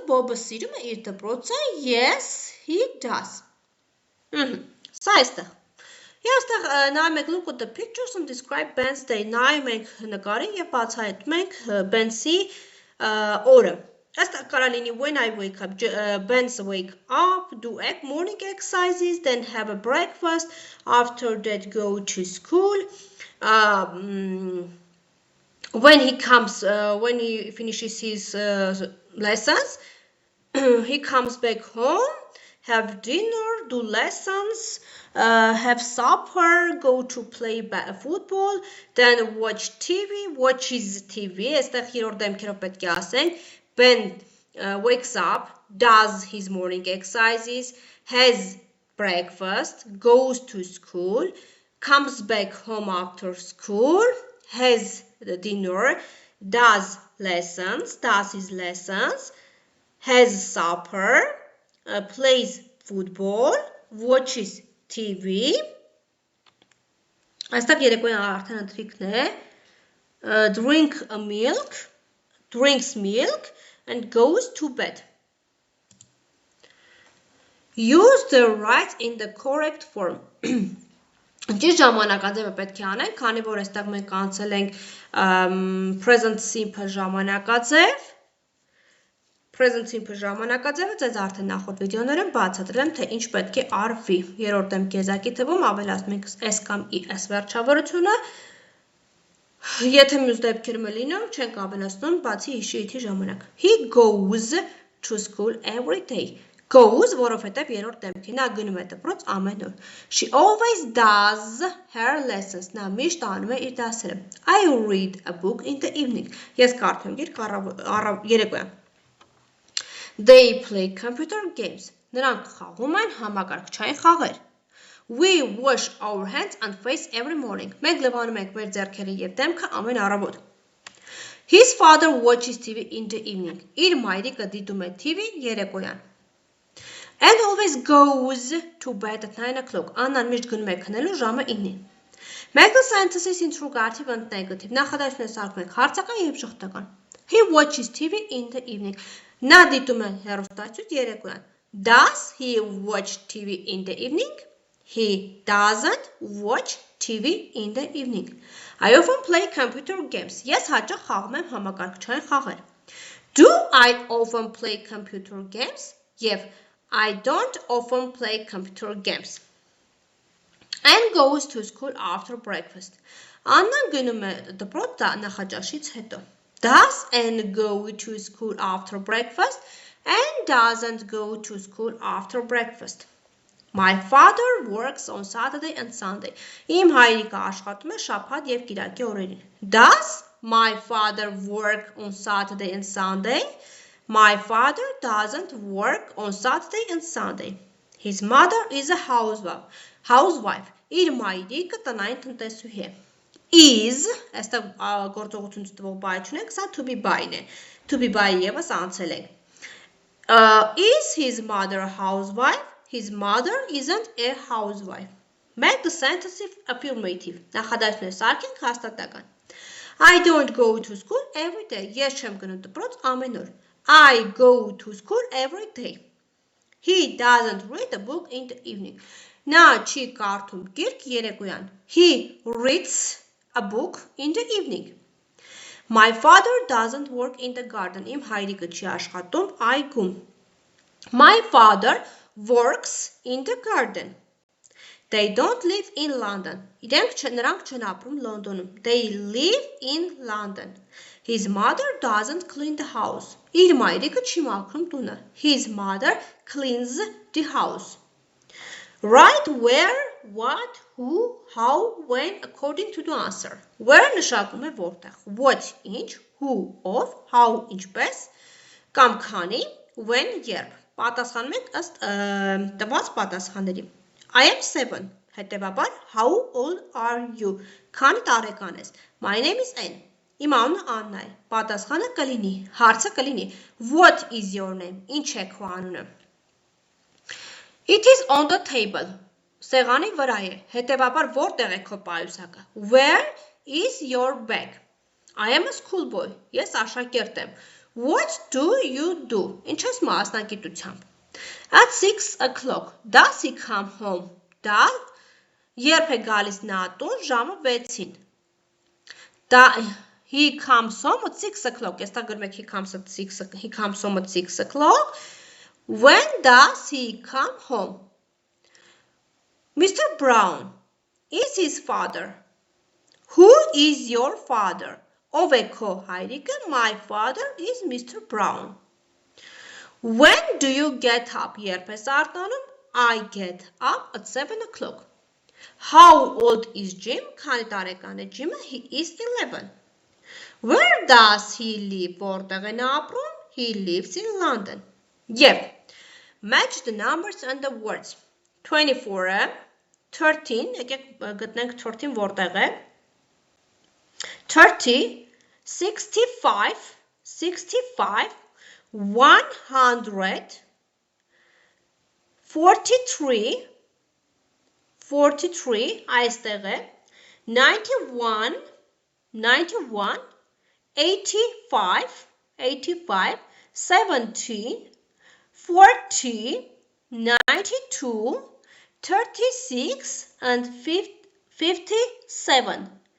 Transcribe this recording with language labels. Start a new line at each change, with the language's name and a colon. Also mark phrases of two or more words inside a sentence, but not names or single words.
Armenian: Bob-ը սիրում է իր դպրոցը?
English: Yes, he does.
Armenian: Սա այստեղ։ Եվ այստեղ նայում եք
English: look at the pictures and describe Ben's day.
Armenian: Նայում ենք նկարին եւ բացահայտում ենք Ben-ի օրը։ Այստեղ կարա լինի
English: when I wake up, Ben's wake up, do morning exercises, then have a breakfast, after that go to school. When he finishes his lessons, he comes back home, have dinner, do lessons, have supper, go to play football, then watch TV, watches TV.
Armenian: Այստեղ երրորդ դեմքերով պետք է ասենք.
English: Ben wakes up, does his morning exercises, has breakfast, goes to school, comes back home after school, has the dinner, does his lessons, has supper, plays football, watches TV.
Armenian: Այստեղ երեկոյան արդեն ընթրիքն է.
English: Drinks milk and goes to bed. Use the right in the correct form.
Armenian: Ճիշտ ժամանակաձևը պետք է անենք, քանի որ այստեղ մենք անցել ենք
English: present simple
Armenian: ժամանակաձև։
English: Present simple
Armenian: ժամանակաձևը ձեզ արդեն նախորդ վիդեոներում բացատրել եմ, թե ինչ պետք է արվի։ Երրորդ դեմքի եզակի թվում ավելացնում ենք s կամ es վերջավորությունը։ Եթե մյուս դեպքերում է լինում, չենք ավելացնում բացի his-ի իթի ժամանակ։
English: He goes to school every day. Goes,
Armenian: որովհետև երրորդ դեմքի նա գնում է դպրոց ամեն օր։
English: She always does her lessons.
Armenian: Նա միշտ անում է իր դասերը։
English: I read a book in the evening.
Armenian: Ես կարդում եմ գիրք երեկոյան։
English: They play computer games.
Armenian: Նրանք խաղում են համակարգչային խաղեր։
English: We wash our hands and face every morning.
Armenian: Մենք լվանում ենք մեր ձեռքերը եւ դեմքը ամեն առավոտ։
English: His father watches TV in the evening.
Armenian: Իր մայրիկը դիտում է TV երեկոյան։
English: And always goes to bed at 9 o'clock.
Armenian: Աննան միշտ գնում է քնելու ժամը 9-ին.
English: Make the sentences interrogative and negative.
Armenian: Նախադասությունները սարքում ենք հարցական և շղթական.
English: He watches TV in the evening.
Armenian: Նա դիտում է հեռուստացույց երեկոյան.
English: Does he watch TV in the evening? He doesn't watch TV in the evening. I often play computer games.
Armenian: Ես հաճախ խաղում եմ համակարգչային խաղեր.
English: Do I often play computer games? Եվ I don't often play computer games. And goes to school after breakfast.
Armenian: Աննան գնում է դպրոց նախաճաշից հետո.
English: Does Anne go to school after breakfast? And doesn't go to school after breakfast. My father works on Saturday and Sunday.
Armenian: Իմ հայրիկը աշխատում է շաբաթ և կիրակի օրերին.
English: Does my father work on Saturday and Sunday? My father doesn't work on Saturday and Sunday. His mother is a housewife.
Armenian: Իր մայրիկը տնային տնտեսուհի է. Is, այստեղ գործողություն ստվող բայ չունենք, սա
English: to be
Armenian: by-ն է.
English: To be by
Armenian: ևս անցել ենք.
English: Is his mother a housewife? His mother isn't a housewife. Make the sentence affirmative.
Armenian: Նախադասությունները սարքենք հաստատական.
English: I don't go to school every day.
Armenian: Ես չեմ գնում դպրոց ամեն օր.
English: I go to school every day. He doesn't read a book in the evening.
Armenian: Նա չի կարդում գիրք երեկոյան.
English: He reads a book in the evening. My father doesn't work in the garden.
Armenian: Իմ հայրիկը չի աշխատում այգում.
English: My father works in the garden. They don't live in London.
Armenian: Նրանք չեն ապրում Լոնդոնում.
English: They live in London. His mother doesn't clean the house.
Armenian: Իր մայրիկը չի մաքրում տունը.
English: His mother cleans the house. Write where, what, who, how, when according to the answer.
Armenian: Where նշանակում է որտեղ. What ինչ, who ով, how ինչպես, կամ քանի, when երբ. Պատասխանում ենք ըստ տված պատասխանների.
English: I am 7. Հետևաբար how old are you?
Armenian: Քանի տարեկան ես?
English: My name is Anne.
Armenian: Իմ անունը Աննա է. Պատասխանը կլինի. Հարցը կլինի.
English: What is your name?
Armenian: Ինչ է քո անունը?
English: It is on the table.
Armenian: Սեղանի վրա է. Հետևաբար որտեղ է քո պայուսակը?
English: Where is your bag? I am a schoolboy.
Armenian: Ես աշակերտ եմ.
English: What do you do?
Armenian: Ինչ ես մասնագիտությամբ?
English: At 6 o'clock. Does he come home?
Armenian: Երբ է գալիս նա տուն ժամը 6-ին.
English: He comes home at 6 o'clock.
Armenian: Ես գրում եք
English: he comes home at 6 o'clock. When does he come home? Mr. Brown is his father. Who is your father?
Armenian: Ով է քո հայրիկը?
English: My father is Mr. Brown. When do you get up?
Armenian: Երբ ես արթնանում?
English: I get up at 7 o'clock. How old is Jim?
Armenian: Քանի տարեկան է Jim-ը?
English: He is 11. Where does he live?
Armenian: Որտեղ է նա ապրում?
English: He lives in London. Եվ match the numbers and the words.
Armenian: 24-ը, 13, եկեք գտնենք 13 որտեղ է. 30, 65, 65, 100, 43, 43, այստեղ է, 91, 91, 85, 85, 17, 40, 92, 36, and 57.